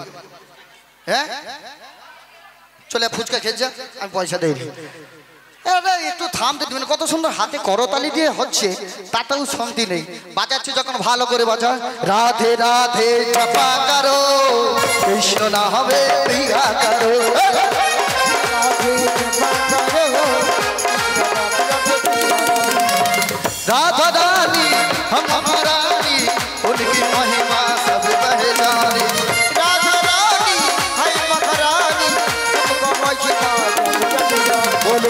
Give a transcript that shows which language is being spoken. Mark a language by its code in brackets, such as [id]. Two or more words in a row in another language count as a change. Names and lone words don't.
[bn] হ্যাঁ চলে ফুচকা খেয়ে যা, আমি পয়সা দেই। একটু থামতে দিবেন। কত সুন্দর হাতে করতালি দিয়ে হচ্ছে, তাতেও শান্তি নেই। বাজাচ্ছে যখন ভালো করে বাজা। [hi] राधे राधे जपा करो, कृष्ण ना हबे प्रिया करो। राधा रानी हम महारानी उनकी महिमा सब पहचाने। राधा रानी है महारानी तुमको महिमा बोलो।